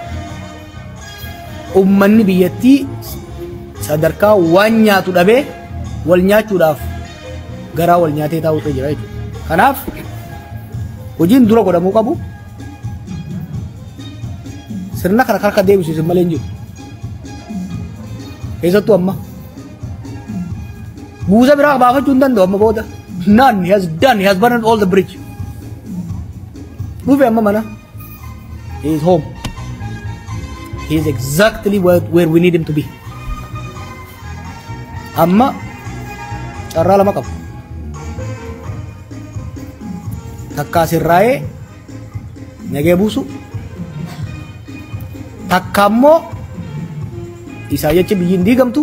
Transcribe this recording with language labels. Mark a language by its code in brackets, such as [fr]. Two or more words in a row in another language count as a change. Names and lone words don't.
[om] Uummanni biyyattii sadarkaa waan nyaatu dhabee wal nyaachuudhaaf garaa wal nyaatee taa'u irra jira jechuudha. Kanaaf hojiin dura godhamuu qabu sirna kana harka deebisisu malee hin jiru. Keessattuu amma buusa biraa baafachuu hin danda'u amma booda. [en] None he has done, he has burned all the bridge. [om] Dhufe amma mana. [en] He is home. He is exactly where we need him to be. [om] Amma carraa lama qabu. Takka asirraa'ee nagee buusu. Takka ammoo isaa jecha biyyi hin diigamtu.